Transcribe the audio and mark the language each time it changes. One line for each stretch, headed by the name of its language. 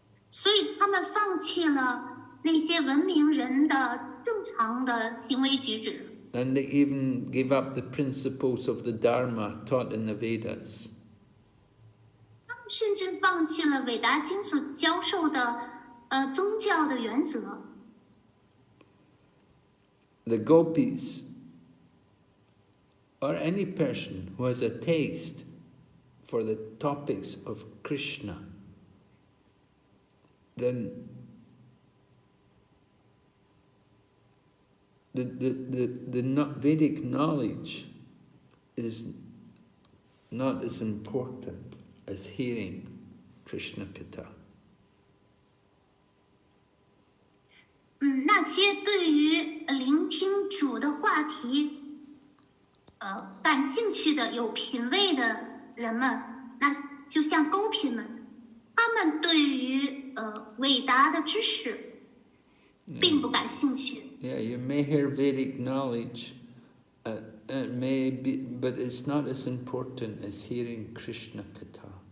Chinese: 所以他们放弃了那些文明人的正常的行为举止。
English: And they even gave up the principles of the Dharma taught in the Vedas.
Chinese: 他们甚至放弃了韦达经所教授的宗教的原则。
English: The Gopis, or any person who has a taste for the topics of Krishna, then the Vedic knowledge is not as important as hearing Krishna Katha.
Chinese: 那些对于聆听主的话题感兴趣的、有品位的人们，那就像勾品们，他们对于伟大的知识并不感兴趣。
English: Yeah, you may hear Vedic knowledge, it may be, but it's not as important as hearing Krishna Katha.